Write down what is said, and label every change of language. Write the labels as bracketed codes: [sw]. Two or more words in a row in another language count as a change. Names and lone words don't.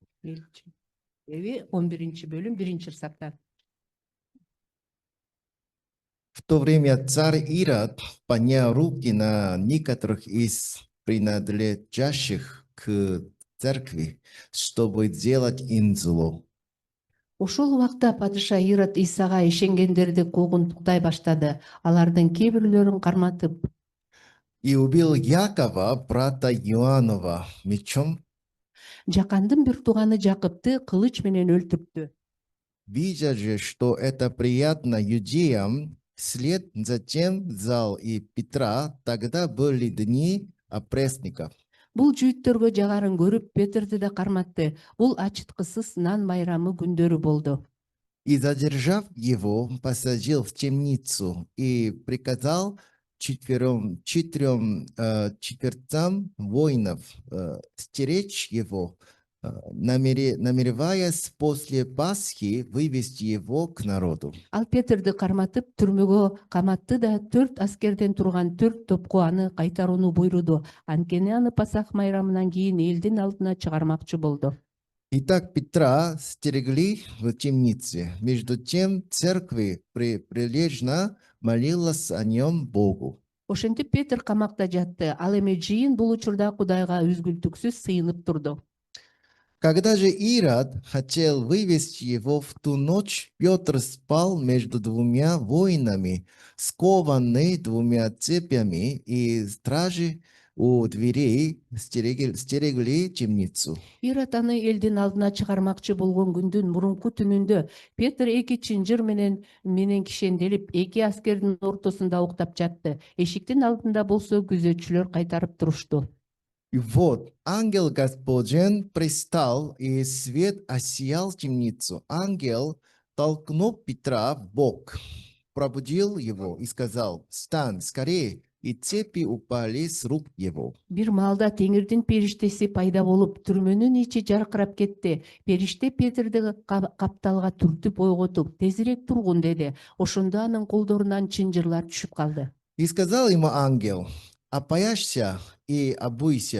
[ky] Эви 11 бөлүм 1 саптан. [ru] В то время царь Ирод поднял руки на некоторых из принадлежащих к церкви, чтобы сделать им зло. [ky] Ошол убакта падыша Ирод Исага ишенгендерди куугунтуктай баштады. Алардын кээ бирлөрүн карматып, [ru] И убил Якова, брата Иоаннова, мечом, [ky] жакандын бир тууганы Жакыпты кылыч менен өлтүрттү. [ru] видя же, что это приятно юдеям, вслед затем взял и Петра, тогда были дни опресноков. [ky] Бул жүйүттөргө жагарын көрүп, Петрди да карматты. Бул ачыткысыз нан байрамы күндөрү болду. [ru] И, задержав его, посадил в темницу и приказал четвертям воинов стеречь его, намереваясь после Пасхи вывести его к народу. [ky] Ал Петрди карматып, түрмөгө каматты да 4 аскерден турган 4 топко аны кайтарууну буйруду. Анткени аны Пасах майрамынан кийин элдин алдына чыгармакчы болду. [ru] Итак, Петра стерегли в темнице. Между тем, церкви прилежно молилась о нем Богу. [ky] Ошентип Петр камакта жатты. Ал эми жыйын бул учурда Кудайга үзгүлтүксүз сыйынып турду. [ru] Когда же Ирод хотел вывести его в ту ночь, Петр спал между двумя воинами, скованный двумя цепями, и стражи у дверей стерегли темницу. [ky] Ирод аны элдин алдына чыгармакчы болгон күндүн мурунку түнүндө Петр 2 чынжыр менен кишенделип, 2 аскердин ортосунда уктап жатты. Эшиктин алдында болсо күзөтчүлөр кайтарып турушту. [ru] И вот ангел Господень пристал, и свет осиял темницу. Ангел, толкнув Петра в бок, пробудил его и сказал: «Встань скорее!» И цепи упали с рук его. [ky] Бир маалда Теңирдин периштеси пайда болуп, түрмөнүн ичи жаркырап кетти. Периште Петрди капталга түртүп ойготуп, тезирээк тургун деди. Ошондо анын колдорунан чынжырлар түшүп калды. [ru] И сказал ему ангел: «Опояшься и обуйся».